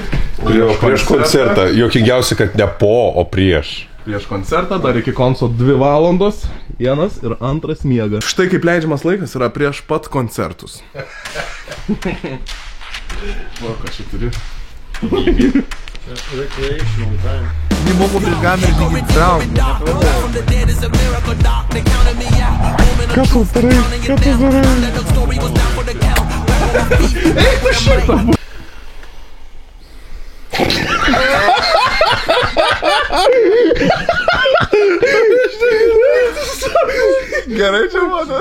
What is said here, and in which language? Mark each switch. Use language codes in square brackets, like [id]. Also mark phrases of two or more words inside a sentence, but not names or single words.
[lt] Prieš koncertą. Juokingiausia, kad ne po, o prieš. Prieš koncertą, dar iki konco 2 valandos. Vienas ir antras miegas. Štai kaip leidžiamas laikas yra prieš pat koncertus. O, ką čia turi? [ru] Не могу без камеры не брал. [lt] Kas tu darai? Kas tu darai? Eik tu šitą! Gerai čia mano.